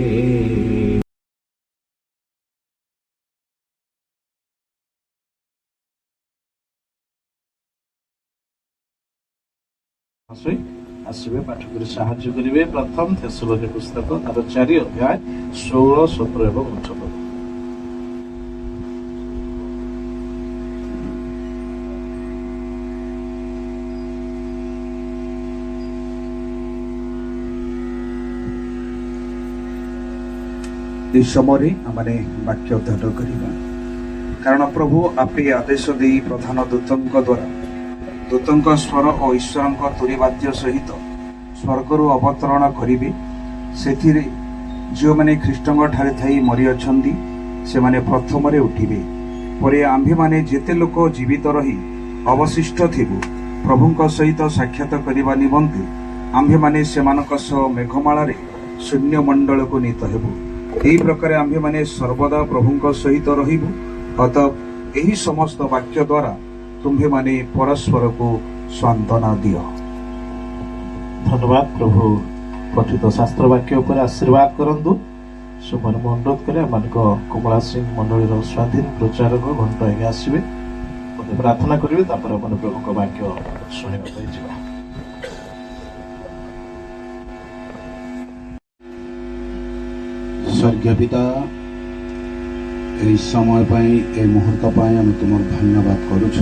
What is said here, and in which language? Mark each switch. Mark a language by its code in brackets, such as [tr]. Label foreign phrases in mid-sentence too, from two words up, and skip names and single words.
[or] ଆସବେ ପାଠ କରେ ସାହାଯ୍ୟ କରିବେ ପ୍ରଥମ ଥେସଲୋନି ପୁସ୍ତକ ତାର 4 ଅଧ୍ୟାୟ 16, 17 ଏବଂ 18 ପଦ। ଏହି ସମୟରେ ଆମେ ବାକ୍ୟ ଅଧ୍ୟୟନ କରିବା କାରଣ ପ୍ରଭୁ ଆପେ ଆଦେଶ ଦେଇ ପ୍ରଧାନ ଦୂତଙ୍କ ଦ୍ୱାରା ଦୂତଙ୍କ ସ୍ୱର ଓ ଈଶ୍ୱରଙ୍କ ତୁରୀବାଦ୍ୟ ସହିତ ସ୍ୱର୍ଗରୁ ଅବତରଣ କରିବେ। ସେଥିରେ ଯେଉଁମାନେ ଖ୍ରୀଷ୍ଟଙ୍କ ଠାରେ ଥାଇ ମରିଅଛନ୍ତି ସେମାନେ ପ୍ରଥମରେ ଉଠିବେ। ପରେ ଆମ୍ଭେମାନେ ଯେତେ ଲୋକ ଜୀବିତ ରହି ଅବଶିଷ୍ଟ ଥିବୁ ପ୍ରଭୁଙ୍କ ସହିତ ସାକ୍ଷାତ କରିବା ନିମନ୍ତେ ଆମ୍ଭେମାନେ ସେମାନଙ୍କ ସହ ମେଘମାଳାରେ ଶୂନ୍ୟ ମଣ୍ଡଳକୁ ନୀତ ହେବୁ। ଏହି ପ୍ରକାର ଆମ୍ଭେମାନେ ସର୍ବଦା ପ୍ରଭୁଙ୍କ ସହିତ ରହିବୁ। ଅତଃ ଏହି ସମସ୍ତ ବାକ୍ୟ ଦ୍ୱାରା ତୁମ୍ଭେମାନେ ପରସ୍ପରକୁ ସାନ୍ତ୍ୱନା ଦିଅ। ଧନ୍ୟବାଦ ପ୍ରଭୁ ପଠିତ ଶାସ୍ତ୍ର ବାକ୍ୟ ଉପରେ ଆଶୀର୍ବାଦ କରନ୍ତୁ ସେମାନେ ମୁଁ ଅନୁରୋଧ କରେ ଆମମାନଙ୍କ କମଳା ସିଂ ମଣ୍ଡଳୀର ସ୍ୱାଧୀନ ପ୍ରଚାରକ ଘଣ୍ଟ ଆଗେ ଆସିବେ ମୋତେ ପ୍ରାର୍ଥନା କରିବେ ତାପରେ ଆମେ ପ୍ରଭୁଙ୍କ ବାକ୍ୟ ଶୁଣିବା ପାଇଁ ଯିବା। ସ୍ୱର୍ଗୀୟ ପିତା ଏହି ସମୟ ପାଇଁ ଏ ମୁହୂର୍ତ୍ତ ପାଇଁ ଆମେ ତୁମର ଧନ୍ୟବାଦ କରୁଛୁ।